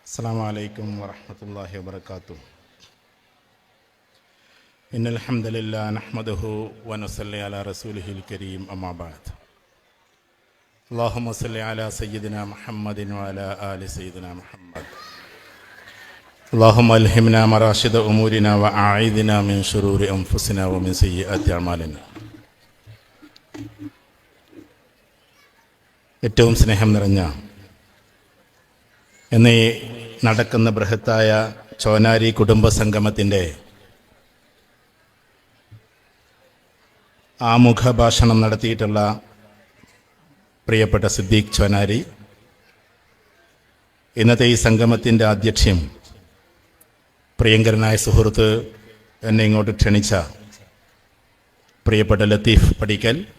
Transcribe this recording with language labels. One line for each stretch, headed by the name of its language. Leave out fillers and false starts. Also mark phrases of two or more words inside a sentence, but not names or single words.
Arabic: السلام عليكم ورحمة الله وبركاته. إن الحمد لله نحمده ونصلي على رسوله الكريم أما بعد. اللهم صل على سيدنا محمد وعلى آل سيدنا محمد. اللهم ألهمنا مراشد أمورنا وأعيذنا من شرور أنفسنا ومن سيئات أعمالنا.
Malayalam: ഏറ്റവും സ്നേഹം നിറഞ്ഞ എന്നീ നടക്കുന്ന ബൃഹത്തായ ചോനാരി കുടുംബസംഗമത്തിൻ്റെ ആമുഖ ഭാഷണം നടത്തിയിട്ടുള്ള പ്രിയപ്പെട്ട സിദ്ദീഖ് ചോനാരി, ഇന്നത്തെ ഈ സംഗമത്തിൻ്റെ അധ്യക്ഷ്യം പ്രിയങ്കരനായ സുഹൃത്ത്, എന്നെ ഇങ്ങോട്ട് ക്ഷണിച്ച പ്രിയപ്പെട്ട ലത്തീഫ് പടിക്കൽ,